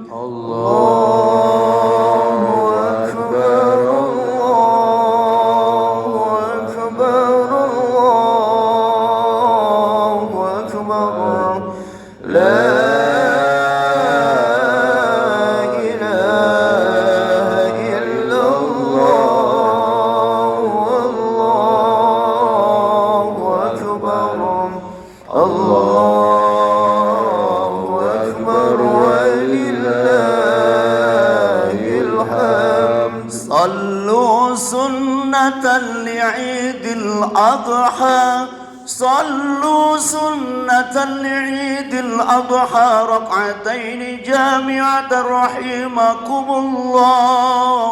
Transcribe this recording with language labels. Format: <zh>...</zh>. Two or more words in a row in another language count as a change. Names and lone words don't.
<ar>الله أكبر، الله أكبر، الله أكبر، لا إله إلا الله، الله أكبر، الله أكبر, صلوا سنة لعيد الأضحى، صلوا سنة لعيد الأضحى ركعتين جامعة رحمكم الله.</ar>